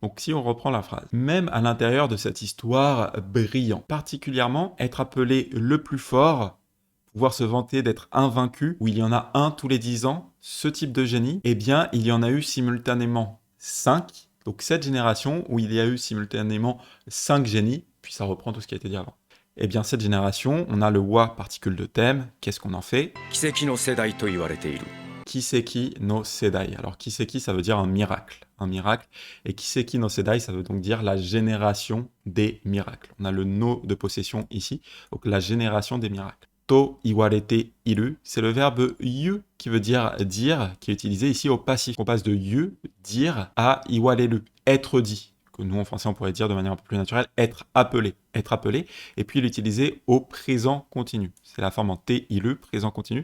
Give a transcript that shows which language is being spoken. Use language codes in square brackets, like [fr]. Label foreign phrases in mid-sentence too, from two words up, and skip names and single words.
[fr] Donc si on reprend la phrase, même à l'intérieur de cette histoire brillant, particulièrement être appelé le plus fort, pouvoir se vanter d'être invaincu, où il y en a un tous les 10 ans, ce type de génie, eh bien il y en a eu simultanément 5, donc cette génération où il y a eu simultanément 5 génies, puis ça reprend tout ce qui a été dit avant. Eh bien cette génération, on a le wa particule de thème, qu'est-ce qu'on en fait? [ja] 奇跡の世代と言われている奇跡の世代. [fr] Alors, Kiseki, ça veut dire un miracle. Un miracle. Et [ja] 奇跡の世代, [fr] ça veut donc dire la génération des miracles. On a le no de possession ici. Donc, la génération des miracles. [ja] と言われている, [fr] c'est le verbe yu qui veut dire dire, qui est utilisé ici au passif. On passe de yu, dire, à iwarelu, être dit. Que nous, en français, on pourrait dire de manière un peu plus naturelle, être appelé. Être appelé. Et puis, l'utiliser au présent continu. C'est la forme en [ja] ている, [fr] présent continu.